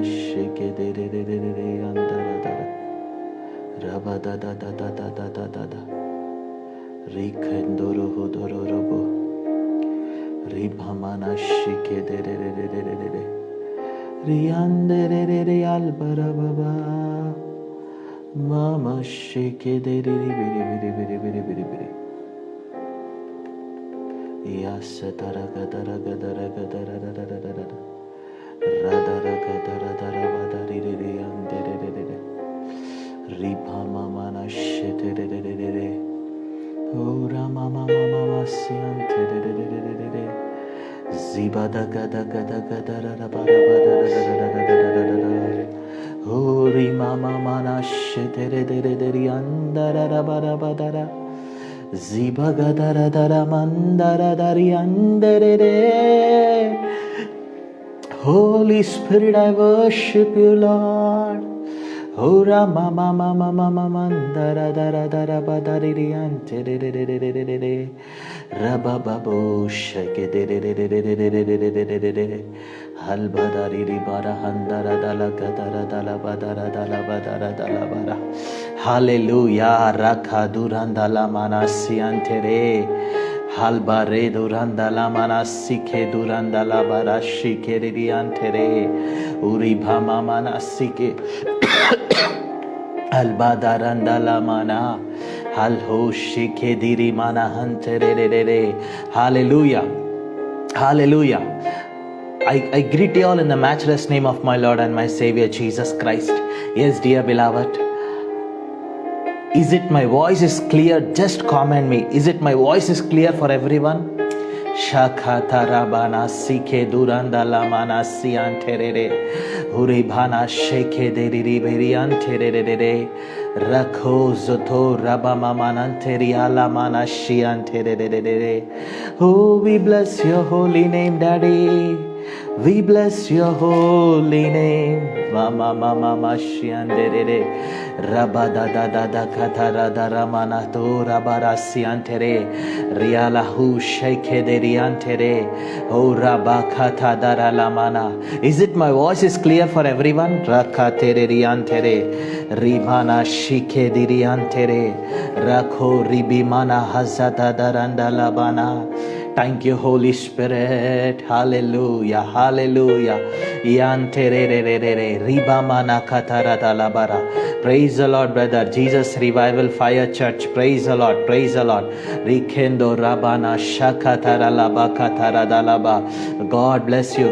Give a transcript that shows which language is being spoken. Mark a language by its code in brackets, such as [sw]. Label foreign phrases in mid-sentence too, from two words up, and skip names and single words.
[en] shake de de de de de de andara da raba da da da da da da da da da rikendoro hodoro robo riba mana shake de de de de de de de de riande de de de albara baba mama shake de de de biri biri biri biri biri biri yasa tara gadara gadara gadara da da da da da Radara gadara dara badari de de ande de de de de Ripa mama na shete de de de de de Ora mama mama masiante de de de de de de de Zibada gada gada gadara da bara bada da da da da da da da da Ori mama mana shete de de de de de andara da bara badara Ziba gadara dara mandara dari ande de de Holy Spirit, I worship you, Lord. Ora mama mama mama mandara dara dara badari ante de de de de de de de de rabababo shake de de de de de de de de de de de de de halbadari ri bara handara dala gadara dala badara dala badara dala bara Hallelujah rakha durandala manasi ante re Halbare duranda la manasike duranda la barashike riantere uri bhama manasike albadaranda la mana halho shike diri mana hantere re hallelujah hallelujah I greet you all in the matchless name of my Lord and my Savior Jesus Christ. Yes, dear beloved, is it my voice is clear? Just comment me. Is it my voice is clear for everyone? Shakatarabana sike duranda lamana sianterere uribana sheke deriri berianterere rakho zoto rabama mananteri alamana shianterere. Oh, we bless your holy name, Daddy. We bless your holy name. Mama mama mashiandere rabada da da da katara da ramana to rabarasiantere riala hu sheke deriantere o rabakata dara lamana. Is it my voice is clear for everyone? Rakatere riantere ribana shike diriantere rakho ribimana hazata daranda labana. Thank you, Holy Spirit. Hallelujah. Hallelujah. Praise the Lord, brother. Jesus Revival Fire Church. Praise the Lord. Praise the Lord. God bless you.